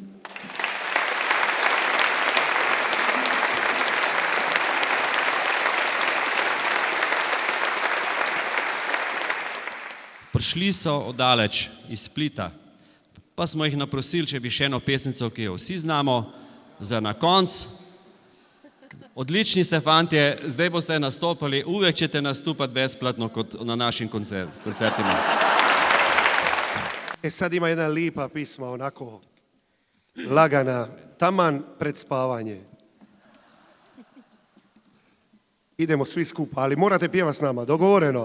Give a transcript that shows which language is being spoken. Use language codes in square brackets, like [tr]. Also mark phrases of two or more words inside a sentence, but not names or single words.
[sl] Prišli so oddaleč iz Splita, pa smo jih naprosili, če bi še eno pesnico, ki jo vsi znamo, za na konc. Odlični ste fantje, zdaj boste nastopali, [hr] uvek ćete nastupati besplatno kot na našim koncertima. Sad ima jedna lipa pisma, onako lagana, taman pred spavanje. Idemo svi skupa, ali morate pjevati s nama, dogovoreno.